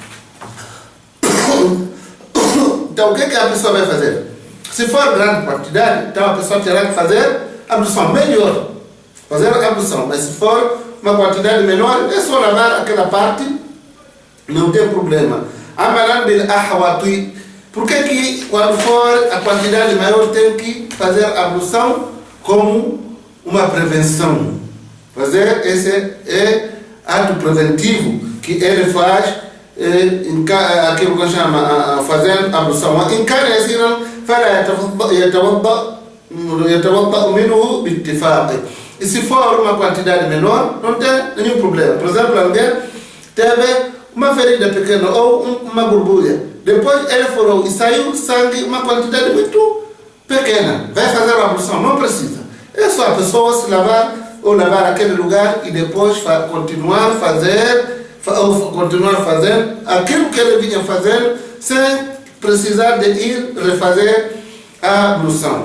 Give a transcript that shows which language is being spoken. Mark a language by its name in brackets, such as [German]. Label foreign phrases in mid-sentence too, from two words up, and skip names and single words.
[Portuguese] Então, o que a pessoa vai fazer? Se for grande quantidade, então a pessoa terá que fazer ablução. Melhor fazer ablução, mas se for uma quantidade menor, é só lavar aquela parte, não tem problema. [Arabic] عملا بالأحوط. [Portuguese] Por que quando for a quantidade maior tem que fazer ablução como uma prevenção? Fazer esse é ato preventivo que ele faz, aquilo que chama fazendo ablução. Em cada [Arabic] فلا يتوضأ منه باتفاق. [Portuguese] E se for uma quantidade menor, não tem nenhum problema. Por exemplo, alguém teve uma ferida pequena ou uma borbulha. Depois ele furou e saiu sangue, uma quantidade muito pequena. Vai fazer a ablução, não precisa. É só a pessoa se lavar ou lavar aquele lugar e depois continuar fazendo aquilo que ele vinha fazendo sem precisar de ir refazer a ablução.